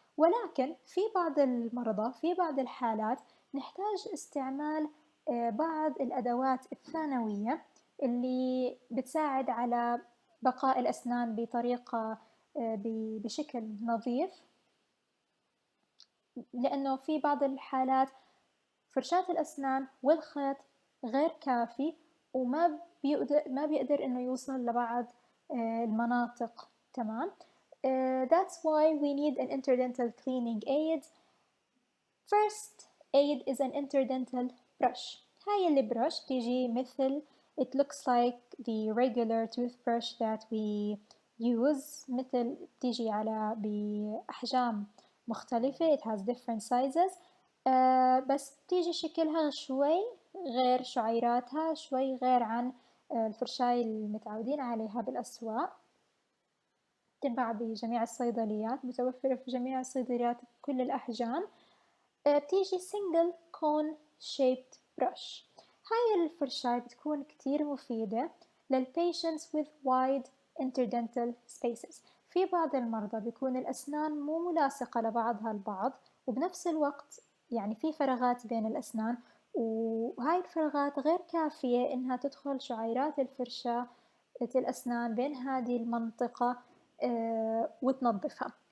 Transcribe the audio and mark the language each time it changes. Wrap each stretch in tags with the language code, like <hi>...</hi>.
<ar>ولكن في بعض المرضى في بعض الحالات نحتاج استعمال بعض الأدوات الثانوية اللي بتساعد على بقاء الأسنان بطريقة بشكل نظيف، لأنه في بعض الحالات فرشاة الأسنان والخيط غير كافي وما بيقدر إنه يوصل لبعض المناطق. تمام.</ar> <en>That's why we need an interdental cleaning aid. First aid is an interdental brush.</en> <ar>هاي البرش تيجي مثل</ar> <en>it looks like the regular toothbrush that we use،</en> <ar>مثل تيجي على بأحجام مختلفة.</ar> <en>it has different sizes.</en> <ar>بس تيجي شكلها شوي غير، شعيراتها شوي غير عن الفرشاية المتعودين عليها بالأسواق. تنباع بجميع الصيدليات، متوفرة في جميع الصيدليات بكل الأحجام. بتيجي</ar> <en>single cone shaped brush.</en> <ar>هاي الفرشاية بتكون كتير مفيدة لل</ar> <en>patients with wide interdental spaces.</en> <ar>في بعض المرضى بيكون الأسنان مو ملاصقة لبعضها البعض وبنفس الوقت يعني في فراغات بين الأسنان، وهاي الفراغات غير كافية إنها تدخل شعيرات الفرشاة الأسنان بين هذه المنطقة وتنظفها.</ar>